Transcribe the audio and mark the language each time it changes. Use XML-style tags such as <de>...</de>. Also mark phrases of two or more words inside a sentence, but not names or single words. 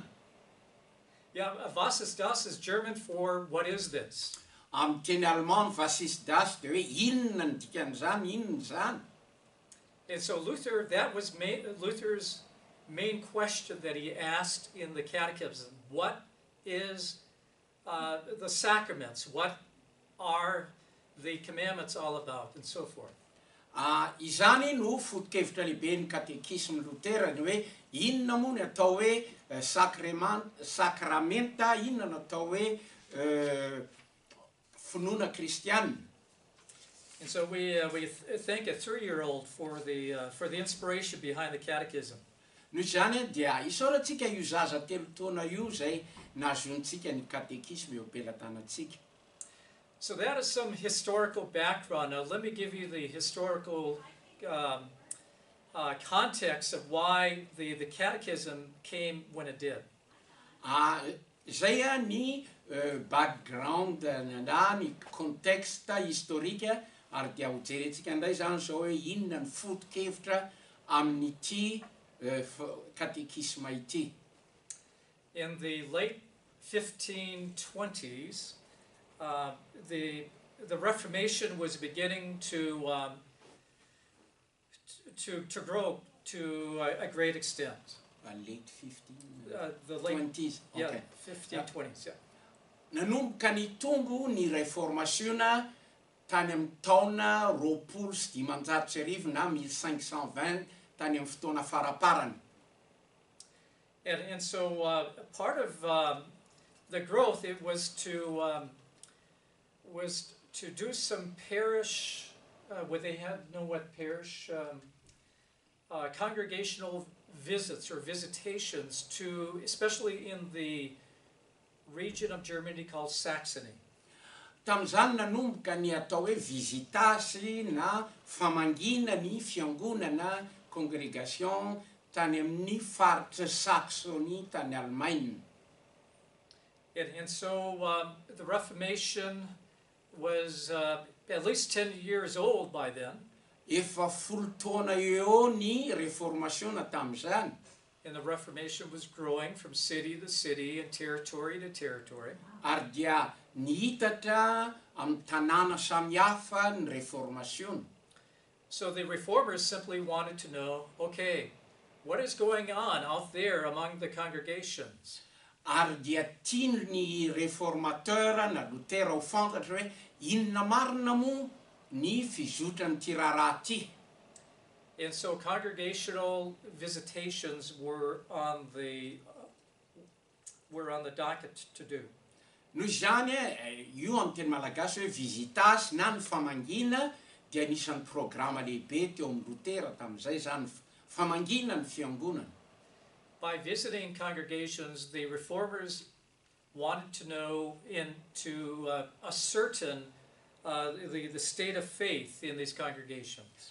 <en>Yeah,</en> <de>was ist das</de> <en>is German for what is this?</en> <mg>Amin'ny teny Allemand,</mg> <de>was ist das?</de> <mg>Dia hoe inona ny dikan'izany, inona zany?</mg> <en>And so Luther, that was Luther's main question that he asked in the catechism. What is the sacraments? What are the commandments all about? And so forth.</en> <mg>Izany no foto-kevitra lehibe ny katekisme Luterany hoe inona moa ny atao hoe sakramenta, inona no atao hoe finoana kristianina.</mg> <en>And so we thank a 3-year-old for the inspiration behind the catechism.</en> <mg>Noho izany dia isaorantsika io zaza 3 taona io zay nahazoantsika ny katekisme eo am-pelantanantsika.</mg> <en>So that is some historical background. Now let me give you the historical context of why the catechism came when it did.</en> <mg>Zay ny background na ny</mg> <fr>contexte historique</fr> <mg>ary dia ho jerentsika indray zany zao hoe inona ny foto-kevitra amin'ity katekisma ity.</mg> <en>In the late 1520s, the Reformation was beginning to grow to a great extent. Late 1520s. Yeah, Okay. 1520s. Yeah.</en> <mg>Nanomboka nitombo ny réformationa tany amin'ny taona 285 na 1520 tany amin'ny fotoana faraparany.</mg> <en>And so part of the growth, it was to do some parish, they had parish, congregational visits or visitations to, especially in the region of Germany called Saxony.</en> <mg>Tam'izany nanomboka ny atao hoe visitasy na famangina ny fiangonana congrégation tany amin'ny faritra Saxony tany Allemagne.</mg> <en>And so the Reformation was at least 10 years old by then.</en> <mg>Efa 10 taona eo ny réformation tam'izany.</mg> <en>And the Reformation was growing from city to city and territory to territory.</en> <mg>Ary dia nihitatra amin'ny tanàna samihafa ny réformation.</mg> <en>So the reformers simply wanted to know, okay, what is going on out there among the congregations?</en> <mg>Ary dia tiany ny réformateur na Lutera ho fantatra hoe inona marina moa ny fizotran'ity raharaha ty.</mg> <en>And so congregational visitations were on the docket to do.</en> <mg>Noho izany io amin'ny teny malagasy hoe visitasy na ny famangina dia anisan'ny programa lehibe teo amin'ny Lutera tamin'izay zany famangina ny fiangonana.</mg> <en>By visiting congregations, the reformers wanted to know into ascertain the state of faith in these congregations.</en>